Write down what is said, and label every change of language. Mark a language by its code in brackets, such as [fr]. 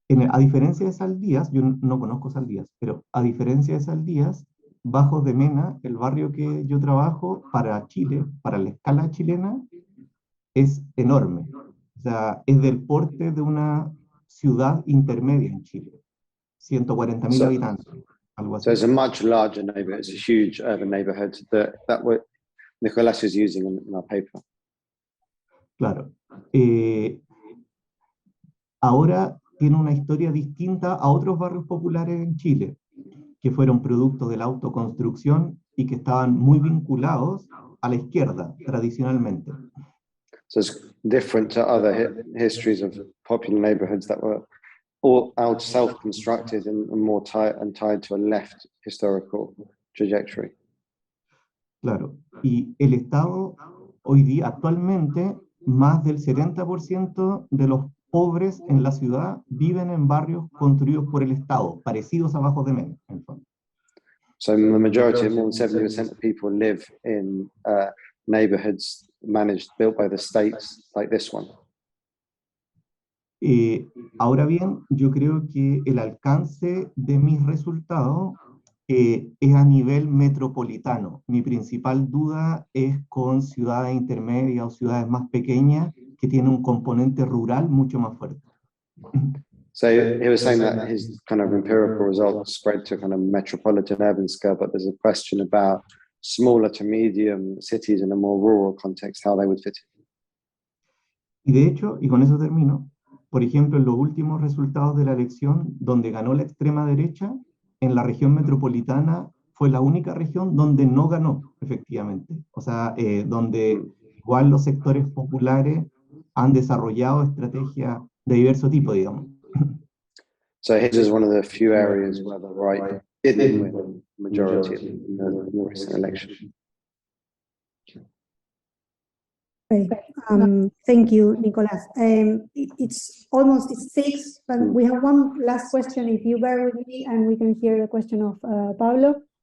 [es] A diferencia de Saldías, yo no conozco Saldías, pero a diferencia de Saldías, Bajos de Mena, el barrio que yo trabajo para Chile, para la escala chilena, es enorme. O sea, es del porte de una ciudad intermedia en Chile, 140.000 habitantes. algo así. [en] So it's a much larger neighborhood. It's a huge urban neighborhood that Nicolás is using in our paper. [es] Claro. Ahora tiene una historia distinta a otros barrios populares en Chile, que fueron producto de la autoconstrucción y que estaban muy vinculados a la izquierda, tradicionalmente. [en] So it's different to other histories of popular neighborhoods that were all out self-constructed and more tied to a left historical trajectory. [es] Claro. Y el Estado, hoy día, actualmente, más del 70% de los pobres en la ciudad viven en barrios construidos por el Estado, parecidos a Bajos de Mena, en el fondo. [en] So the majority, more than 70% of people live in neighborhoods built by the states, like this one. [es] Ahora bien, yo creo que el alcance de mis resultados es a nivel metropolitano. Mi principal duda es con ciudades intermedias o ciudades más pequeñas que tienen un componente rural mucho más fuerte. [en] So he was saying that his kind of empirical results spread to kind of metropolitan urban scale, but there's a question about smaller to medium cities in a more rural context, how they would fit in. [es] Y de hecho, y con eso termino, por ejemplo, en los últimos resultados de la elección, donde ganó la extrema derecha, en la región metropolitana fue la única región donde no ganó, efectivamente. O sea, donde igual los sectores populares han desarrollado estrategias de diverso tipo, digamos. [en] So his is one of the few areas where the right didn't win majority in the recent election. Okay. Thank you, Nicolás. It's almost 6, but we have one last question, if you bear with me, and we can hear the question of Pablo.